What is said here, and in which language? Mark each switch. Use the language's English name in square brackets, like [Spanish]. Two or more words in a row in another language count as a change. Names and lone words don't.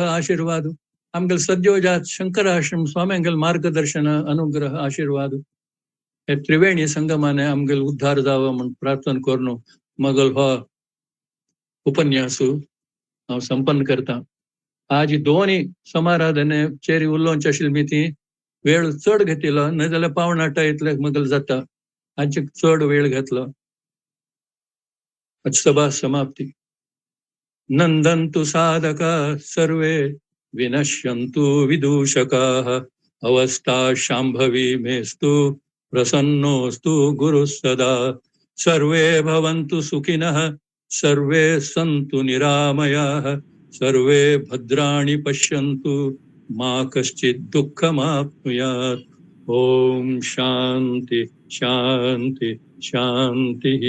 [Konkani] आशीर्वाद आमगेल सद्योजात शंकराश्रम स्वाम्यांगेल मार्गदर्शन अनुग्रह आशीर्वाद हे त्रिवेणी संगमाने आमगेल उद्धार जावं म्हणून प्रार्थना करून मगल हो उपन्यासू हांव संपन्न करता आज दोन्ही समाराधने चेरी उलोवंची आशिल्ली मी ती वेळ चड घेतिलो नाजाल्यार पावण 8 इतले मगल जाता आज चड वेळ घेतलो [Sanskrit] सभा समाप्ती नंदन्तु साधका सर्वे विनश्यन्तु विदूषकाः अवस्था शाम्भवी मेस्तु प्रसन्नोस्तु गुरुः सदा सर्वे भवन्तु सुखिनः सर्वे सन्तु निरामयाः सर्वे भद्राणि पश्यन्तु मा कश्चित् दुःखमाप्नुयात् ओम शांति शांति शांति।